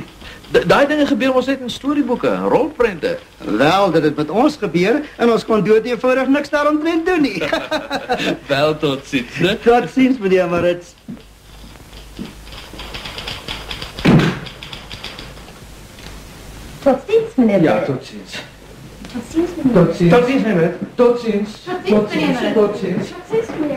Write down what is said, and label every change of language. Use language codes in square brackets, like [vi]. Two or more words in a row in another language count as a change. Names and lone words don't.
[af] Daai dinge gebeur ons net in storieboeke, rolprente. Wel, dit het met ons gebeur en ons kon dood eenvoudig niks daaromtrent doen nie. Wel, tot ziens, hè? Tot ziens, meneer Maritz. Tot ziens, meneer Ja, Maritz. tot ziens. Tot ziens, meneer Tot ziens. Tot ziens, meneer. Tot ziens. Tot ziens, meneer. Tot ziens. Tot ziens, meneer.